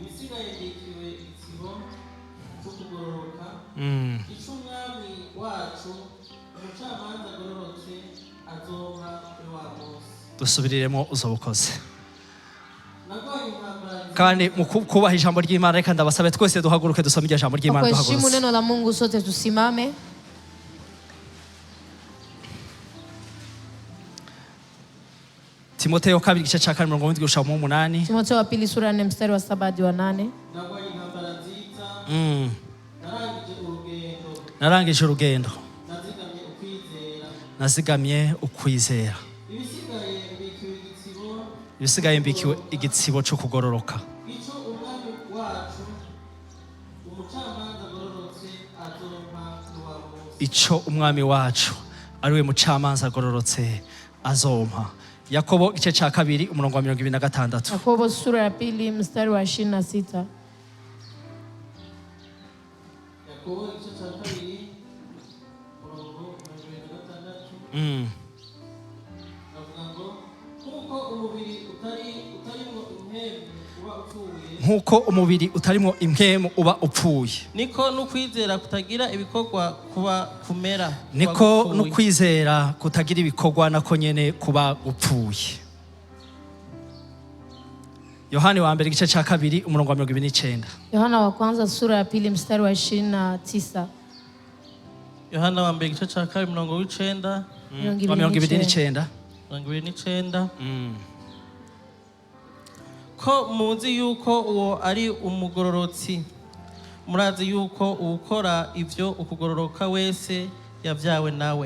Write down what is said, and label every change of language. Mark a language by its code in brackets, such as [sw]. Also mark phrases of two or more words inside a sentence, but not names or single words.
[rn] Dusubiriremo uzobukoze. Kandi mu kubaha ijambo ry'Imana reka ndabasabe twese duhaguruke dusome ijambo ry'Imana duhagurutse. [sw] Kwa neno la Mungu sote tusimame. [rn] Timotheo 2 igice cya 4 umurongo w'indwi ushaka 8. [sw] Timotheo wa 2 sura ya 4 mstari wa 7 hadi wa 8. [rn] Narangije urugendo. Nazigamye ukwizera. Ibisigaye mbikiwe igitsibo cyo kugororoka. Ico umwami wacu ariwe mucamanza agororotse azompa. Yakobo igice cya 2 umurongo wa 26. [sw] Yakobo sura ya 2 mstari wa 26. [rn] Yakobo igice cya 2 umurongo wa 26. Avuga ngo nkuko umubiri utarimo impwemu uba upfuye, niko n'ukwizera kutagira ibikorwa kuba kumera, niko n'ukwizera kutagira ibikorwa nako nyene kuba upfuye. Yohani wa mbere igice cya 2 umurongo wa 29. [sw] Yohana wa kwanza sura ya 2 mstari wa 29. [rn] Yohana wa mbere igice cya 2 umurongo wa 9 wa 29. Ko muzi yuko uwo ari umugororotsi, murazi yuko ukora ivyo ukugororoka wese yavyawe nawe.